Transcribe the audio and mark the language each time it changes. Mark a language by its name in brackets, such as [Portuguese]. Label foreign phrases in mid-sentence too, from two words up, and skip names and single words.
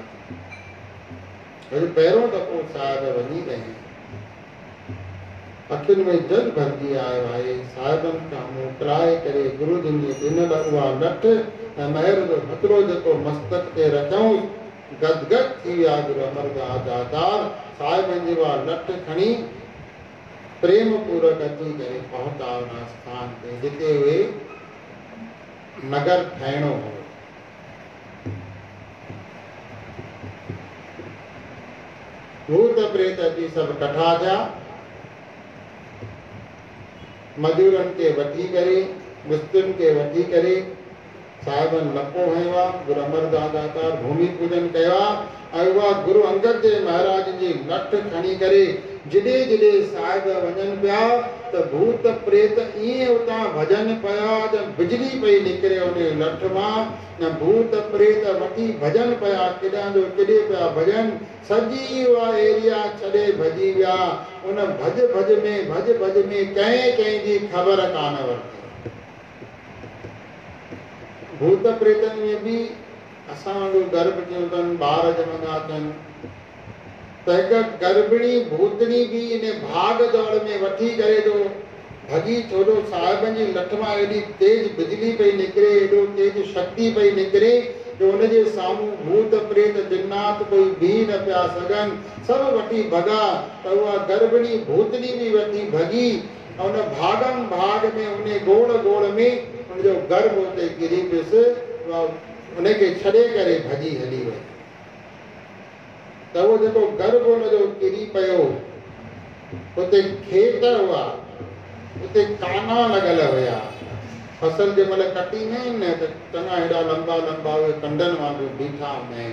[Sindhi] वरी पहिरियों दफ़ो साहिब वञी रही, अखियुनि में जल भरिजी आयो आहे। साहिबनि खां मोकिलाए करे गुरु जी ॾिनल उहा लठ ऐं महर जो हथड़ो जेको मस्तक ते रखियऊं, गदगद थी विया गुरु अमरदास दातार। साहिबनि जी उहा लठ खणी प्रेम पूर्वक अची करे पहुता उन स्थान ते जिते उहे नगर ठाहिणो हो। भूत प्रेत अची सभु कठा थिया, मजूरनि खे वठी करे, मिस्त्रियुनि खे वठी करे साहिबनि लपो हयो आहे। गुरु अमरदास दातार भूमि पूजन कयो आहे ऐं उहा गुरु अंगद देव महाराज जी लठ खणी करे जिॾे जिॾे साहिब वञनि पिया त भूत प्रेत ईअं उतां भॼनि पिया त बिजली पई निकिरे उन लठ मां, न भूत प्रेत वठी भॼनि पिया, केॾां जो केॾे पिया भॼनि, सॼी उहा एरिया छॾे भॼी विया। उन भॼ भॼ में कंहिं कंहिंजी ख़बर कान वरिती। भूत प्रेतनि में बि असां वांगुरु गर्भ थियूं अथनि, ॿार ॼमंदा अथनि, त हिकु गर्भिणी भूतनी बि इन भाग दौड़ में वठी करे जो भॼी, छो जो साहिबनि जी लठ मां एॾी तेज बिजली पई निकिरे, एॾो तेज शक्ति पई निकिरे जो उनजे साम्हूं भूत प्रेत जिन्नात कोई बीह न पिया सघनि, सभु वठी भॻा। त उहा गर्भिणी भूतनी बि वठी भॼी, उन भागम भाग में उन गोड़ में उनजो गर्भ उते किरी पियुसि, उनखे छॾे करे भॼी हली वई। त उहो जेको गर्भ उनजो किरी पियो, उते खेत हुआ, उते काना लॻल हुया, फसल जे महिल कटींदा आहिनि न त चङा हेॾा लंबा लंबा उहे कंडनि वांगुरु बीठा हूंदा आहिनि।